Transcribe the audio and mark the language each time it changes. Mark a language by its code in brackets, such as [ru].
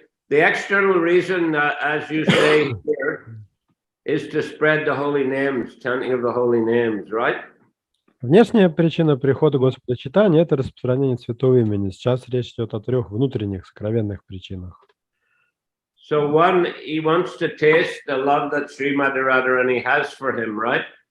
[en] The external reason, as you say here, is to spread the holy names, chanting of the holy names, right? [ru] Внешняя причина прихода Господа Чайтаньи – это распространение святого имени. Сейчас речь идет о трех внутренних, сокровенных причинах. [en] So one, he wants to taste the love that Srimati Radharani has for him, right?